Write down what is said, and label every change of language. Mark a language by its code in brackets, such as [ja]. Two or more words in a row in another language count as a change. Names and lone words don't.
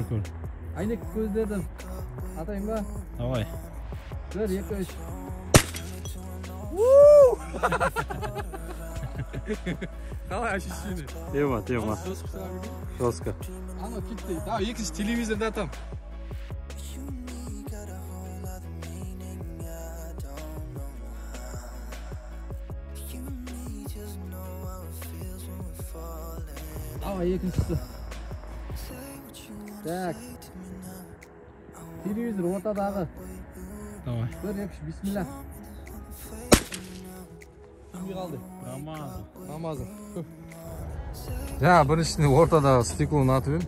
[kk] Айнекті көздедім. Атайын ба? Давай. 1, 2, 3. Қалай ощущение? [ru] Тема. Жестко. [kk] Анау кетті. Давай, екінші телевизорды атам. [en] You and me just know how it feels. [kk] екіншісі. Так. Телевизор ортадағы. Давай. 1-2-3 бисмилля. Кімге қалды? Намазы. Жаңа біріншісіне ортадағы стеклоны атып едім.